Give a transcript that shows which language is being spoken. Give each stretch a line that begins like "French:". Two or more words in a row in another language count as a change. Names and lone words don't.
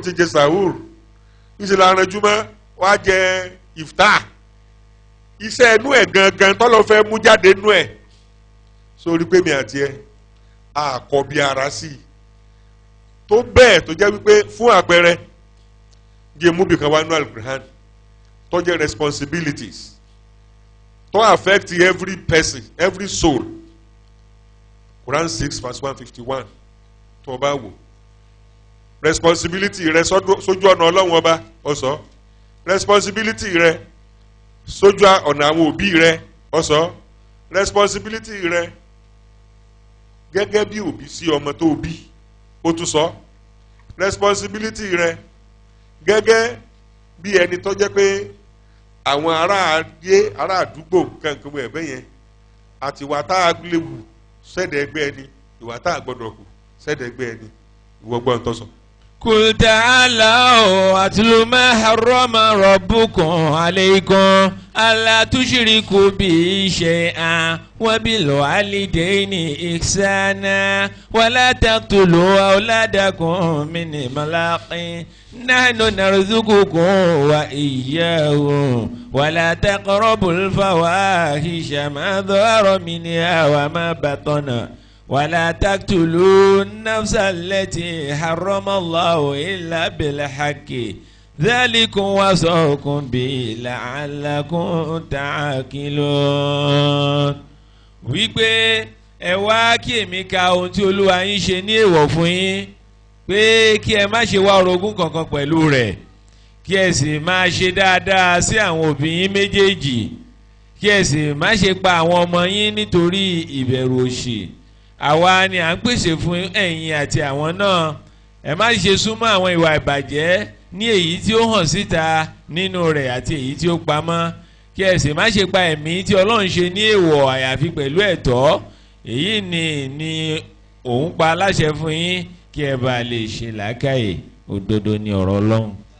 Yoruba: ti jẹ sahur níṣẹ́ la ran júmọ́ wá jẹ iftar iṣẹ́ inú ẹ̀ gangan tọ́lọ́ fẹ́ mú jáde inú ẹ̀ sórí pé mi àti ẹ àkọ́bí ara sí i tó bẹ́ẹ̀ tó jẹ́ wípé fún àpẹẹrẹ jẹ́ mú bìkan wá nú Al-Qur'an tó jẹ́ responsibilities tó
English: affect every person every soul
Yoruba: Quran 6 verse 151 tó bá wò responsibility rẹ sójú ọ̀nà Ọlọ́run ọba ọ̀sọ́ responsibility rẹ sójú ọ̀nà àwọn òbí rẹ ọ̀sọ́ responsibility rẹ gẹ́gẹ́ bí òbí sí ọmọ tó bí ó tún sọ responsibility rẹ gẹ́gẹ́ bí ẹni tó jẹ́ pé àwọn ará àdúgbò kankan wọ ẹ̀bẹ̀ yẹn àti ìwà tá a lè wù sẹ́dẹ̀ ẹgbẹ́ ẹni ìwà tá a gbọ́dọ̀ kù sẹ́dẹ̀ ẹgbẹ́ ẹni ìwọ gbọ́n tó sọ.
Arabic: قل تعالوا أتل ما حرم ربكم عليكم ألا تشركوا به شيئا وبالوالدين إحسانا ولا تقتلوا أولادكم من إملاق نحن نرزقكم وإياهم ولا تقربوا الفواحش ما ظهر منها وما بطن ولا تقتلوا النفس التي حرم الله إلا بالحق ذلكم وصاكم به لعلكم تعقلون.
Yoruba: wípé ẹ wá kí èmi ka ohun tí Olúwa yín ṣe ní èèwọ̀ fún yín pé kí ẹ má ṣe wá orogún kankan pẹ̀lú rẹ̀ kí ẹ sì máa ṣe dáadáa sí àwọn òbí yín méjèèjì kí ẹ sì má ṣe pa àwọn ọmọ yín nítorí ìbẹ̀rù òṣì àwa ni à ń pèsè fún ẹ̀yin àti àwọn náà ẹ má ṣe súnmọ́ àwọn ìwà ìbàjẹ́ ní èyí tí ó hàn síta nínú rẹ̀ àti èyí tí ó pamọ́ kí ẹ sì má ṣe pa ẹ̀mí tí Ọlọ́run ṣe ní èèwọ̀ àyàfi pẹ̀lú ẹ̀tọ́ èyí ni òun pa aláṣẹ fún yín kí ẹ bá lè ṣe làákàyè òdodo ní ọ̀rọ̀ Ọlọ́run.